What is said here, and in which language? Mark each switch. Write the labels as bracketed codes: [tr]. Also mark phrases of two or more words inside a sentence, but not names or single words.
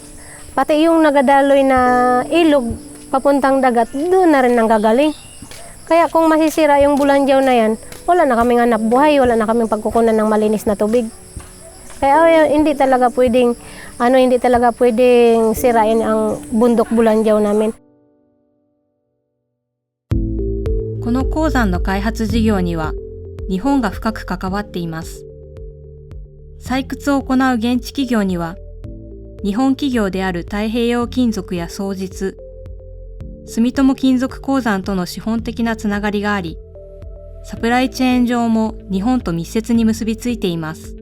[tl] Pati yung nagadaloy na ilog, papuntang dagat, doon na rin nanggagaling. Kaya kung masisira yung bulanjaw na yan, wala na kaming hanap buhay, wala na kaming pagkukunan ng malinis na tubig. Kaya hindi talaga pwedeng sirain ang bundok bulanjaw namin. [ja] この鉱山の開発事業には日本が深く関わっています。採掘を行う現地企業には日本企業である太平洋金属や双日、住友金属鉱山との資本的なつながりがあり、サプライチェーン上も日本と密接に結びついています。